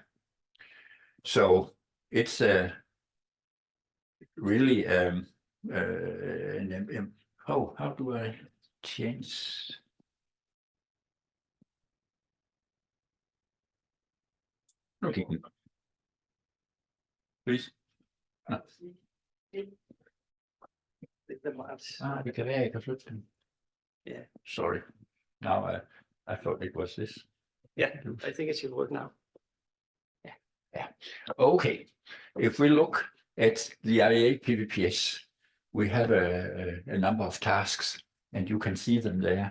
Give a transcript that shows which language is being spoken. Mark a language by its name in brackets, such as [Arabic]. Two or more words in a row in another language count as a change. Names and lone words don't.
[English] So it's really how do I change? Okay, please. [Danish] Det kan være, jeg kan flytte den. [English] Yeah. Sorry. Now I thought it was this. Yeah, I think it should work now. Yeah. Okay. If we look at the IEA PVPS, we have a number of tasks, and you can see them there.